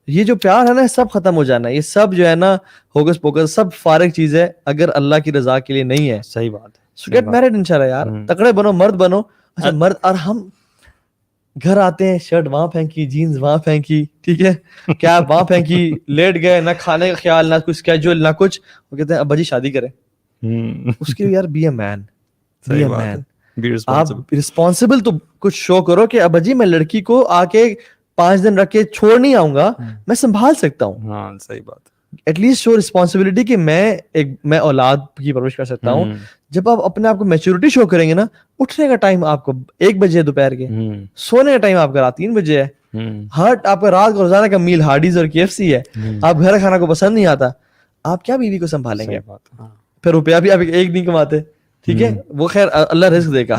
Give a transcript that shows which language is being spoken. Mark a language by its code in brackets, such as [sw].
[ur] یہ جو پیار ہے نا سب ختم ہو جانا ہے. یہ سب جو ہے نا ہوگس پوکس, سب فارغ چیز ہے اگر اللہ کی رضا کے لیے نہیں ہے. صحیح بات ہے. [en] So get married [ur] انشاءاللہ یار, تکڑے بنو, مرد بنو. اچھا مرد, اور ہم گھر آتے ہیں شرٹ وہاں پھینکی, جینز وہاں پھینکی, ٹھیک ہے, کیپ وہاں پھینکی, لیٹ گئے, نہ کھانے کا خیال, نہ کچھ اسکیجول, نہ کچھ. وہ کہتے ہیں ابا جی شادی کریں. اس کے لیے یار [en] Be a man, be a man. [ur] آپ رسپانسبل تو کچھ شو کرو کہ ابا جی میں لڑکی کو آ کے 5 دن رکھ کے چھوڑ نہیں آؤں گا, میں سنبھال سکتا ہوں. ہاں صحیح بات. [en] at least show responsibility [ur] کہ میں اولاد کی پرورش کر سکتا ہوں. جب آپ اپنے آپ کو میچورٹی شو کریں گے نا, اٹھنے کا ٹائم آپ کو 1 بجے دوپہر کے, سونے کا ٹائم آپ کا رات 3 بجے ہے, ہارٹ آپ کا رات کا روزانہ کا میل ہارڈیز اور KFC ہے, آپ گھر کھانا کو پسند نہیں آتا, آپ کیا بیوی کو سنبھالیں گے؟ پھر روپیہ بھی آپ ایک نہیں کماتے, ٹھیک ہے, وہ خیر اللہ رزق دے گا.